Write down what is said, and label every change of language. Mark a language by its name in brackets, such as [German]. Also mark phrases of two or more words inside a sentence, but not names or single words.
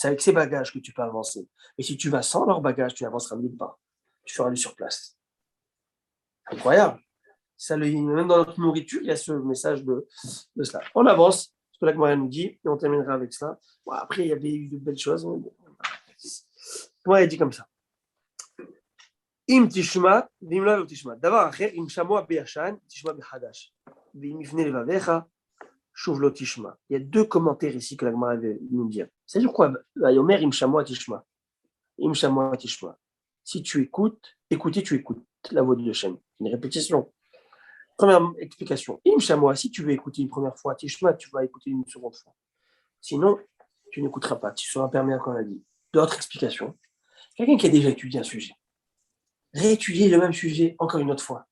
[French] C'est avec ces bagages que tu peux avancer. Mais si tu vas sans leurs bagages, tu n'avanceras nulle part. Tu feras aller sur place. Incroyable. Ça, même dans notre nourriture, il y a ce message de cela. On avance, ce que la Gemara nous dit, et on terminera avec ça. Bon, après, il y avait eu de belles choses. Moi, il dit comme ça. [Hebrew] אם תשמע, ואם לא תשמע. דבר אחר, אם שמוע בישן, תשמע בחדש. ואם יפנה לבבך, שוב לא תשמע. [French] Il y a deux commentaires ici que la Gemara veut nous dire. C'est-à-dire quoi? [Hebrew] יאמר אם שמוע תשמע. אם שמוע תשמע. [French] Si tu écoutes, tu écoutes la voix de Hachem. Une répétition. Première explication. [Hebrew] אם שמוע, [French] si tu veux écouter une première fois, tishma, tu vas écouter une seconde fois. Sinon, tu n'écouteras pas. Tu seras permis, comme on l'a dit. D'autres explications. Quelqu'un qui a déjà étudié un sujet. Réétudier le même sujet encore une autre fois.